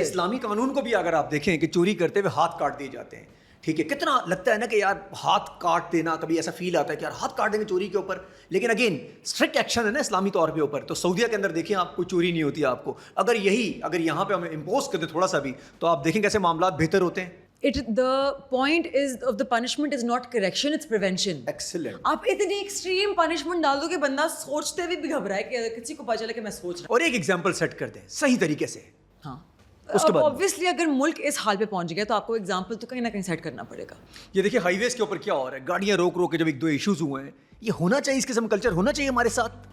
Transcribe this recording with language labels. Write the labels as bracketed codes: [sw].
[ur] اسلامی قانون کو بھی اگر آپ دیکھیں کہ چوری کرتے ہوئے ہاتھ کاٹ دیے جاتے ہیں, ٹھیک ہے, کتنا لگتا ہے نا کہ یار ہاتھ کاٹ دینا, کبھی ایسا فیل آتا ہے کہ یار ہاتھ کاٹ دیں گے چوری کے اوپر, لیکن اگین اسٹرکٹ ایکشن ہے نا اسلامی طور پہ اوپر. تو سعودیہ کے اندر دیکھیں آپ, کوئی چوری نہیں ہوتی آپ کو. اگر یہاں پہ ہم امپوز کرتے تھوڑا سا بھی, تو آپ دیکھیں کیسے معاملات بہتر ہوتے ہیں. [en] The point of the punishment is not correction, it's prevention. Excellent. [ur] آپ اتنی ایکسٹریم پنشمنٹ ڈال دو کہ بندہ سوچتے ہوئے بھی گھبرائے کہ کسی کو پتا چلے کہ میں سوچ رہا ہوں. اور ایک ایگزامپل سیٹ کر دیں صحیح طریقے سے. ہاں, obviously اگر ملک اس حال پہ پہنچ گیا تو آپ کو ایگزامپل تو کہیں نہ کہیں سیٹ کرنا پڑے گا. یہ دیکھیے ہائی ویز کے اوپر کیا ہو رہا ہے, گاڑیاں روک روک کے جب ایک دو ایشوز ہوئے ہیں, یہ ہونا چاہیے, اس قسم کلچر ہونا چاہیے ہمارے ساتھ.